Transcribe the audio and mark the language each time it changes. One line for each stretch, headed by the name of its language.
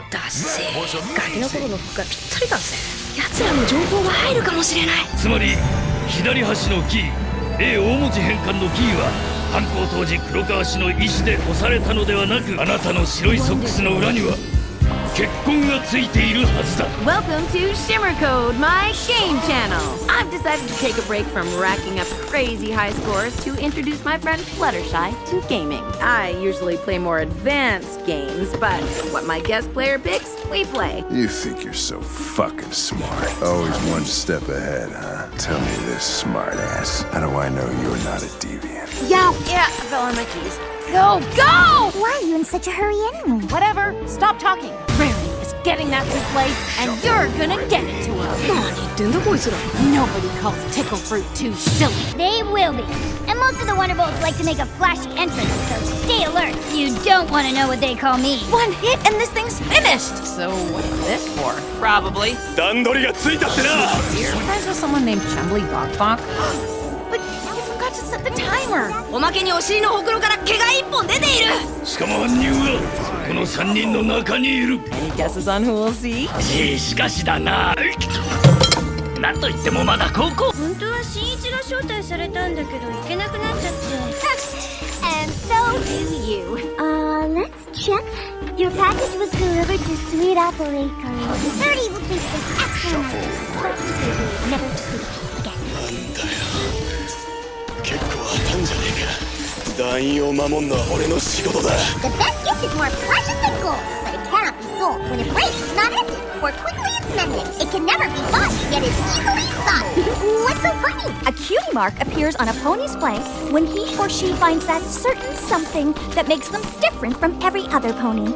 Japanese: だせ、ガキの頃の服がぴったりだぜ。奴らの情報が入るかもしれない。つまり左端のキー A 大文字変換のキーは犯行当時黒川氏の意思で押されたのではなく、あなたの白いソックスの裏には結婚がついているはずだ。
English: Welcome to Shimmer Code, my game channel. I've decided to take a break from racking up crazy high scores to introduce my friend Fluttershy to gaming. I usually play more advanced games, but what my guest player picks, we play. You think you're so fucking smart. Always one step ahead, huh? Tell me this, smartass. How do I know you're not a deviant? Yeah, I fell on my keys. Go, go! Why are you in such a hurry anyway? Whatever, stop talking. Rarity is getting that souffle, and you're gonna get it to her. Nobody calls tickle fruit too silly. They will be. And most of the Wonderbolts like to make a flashy entrance, so stay alert. You don't want to know what they call me. One hit and this thing's finished. So what's this for? Probably.
Japanese: 段取りがついたってな。
English: You're friends with someone named Chambly Bok. But you forgot to set the timer.
Japanese: おまけにお尻のほくろから毛が一本出ている。しかも犯人はこの3人の中にいる。
English: Any guesses on who we'll see?
Japanese: しかしだな。なんといってもまだ高校。本当は新一が招待されたんだけど行けなくなっちゃって。
English: And so do you. Let's check. Your package was delivered to Sweet Apple Bakery. 30 will think this excellent. Never to speak again.
Japanese: 結構当たんじゃねえか。団員を守んのは俺の仕事だ。
English: The best gift is more precious than gold, but it cannot be sold when it breaks, not ended, or quickly it's mended. It can never be bought, yet is easily sought. What's so funny? A cutie mark appears on a pony's flank when he or she finds that certain something that makes them different from every other pony.